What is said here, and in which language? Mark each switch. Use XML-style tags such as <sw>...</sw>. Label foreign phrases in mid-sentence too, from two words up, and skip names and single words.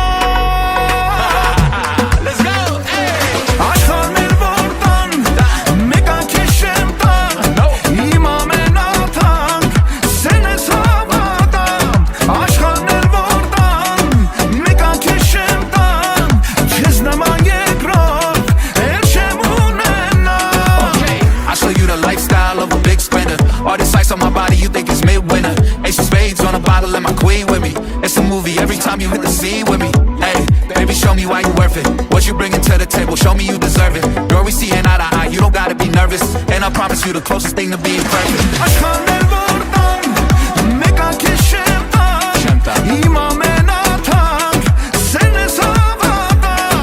<hy>Աշխարհներ որ տան Մեկա քեզ չեմ տա Իմ ամենաթանկ Սերն ես հավատամ Աշխարհներ որ տան Մեկա քեզ չեմ տա Քեզ նման երկրորդ Էլ չեմ ունենա</hy> <en>I show you the lifestyle of a big spender. All this ice on my body, you think it's mid-winter. Ace of spades on a bottle and my queen with me. It's a movie every time you hit the scene with me. Hey, baby, show me why you worth it. What you bringing to the table, show me you deserve it. Girl, we seeing eye to eye, you don't gotta be nervous. And I promise you the closest thing to being perfect.</en> <hy>Աշխարհներ որ տան Մեկա քեզ չեմ տա Իմ ամենաթանկ Սերն ես հավատամ</hy>